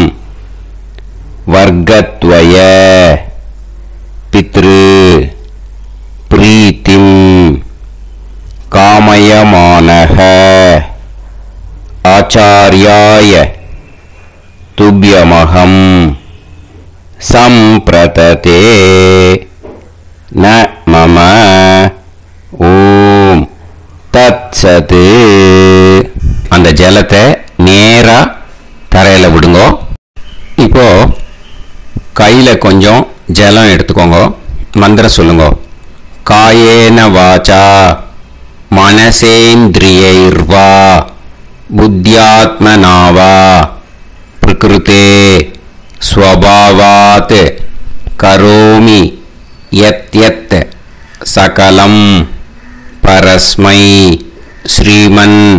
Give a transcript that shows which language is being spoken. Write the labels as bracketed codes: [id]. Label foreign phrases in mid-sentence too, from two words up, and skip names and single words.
[sa] वर्गद्वय पितृ प्रीतिं कामयमानः आचार्याय तुभ्यमहं संप्रतते न मम ॐ तत्सत्. [ta] அந்த ஜலத்தை நேரா தரையில் விடுங்க. இப்போ கையில் கொஞ்சம் ஜலம் எடுத்துக்கோங்க. மந்திரம் சொல்லுங்க. [sa] कायेन वाचा मनसेन्द्रियैर्वा बुद्ध्यात्मना वा प्रकृते स्वभावात् करोमि यत् सकलं परस्मै श्रीमन्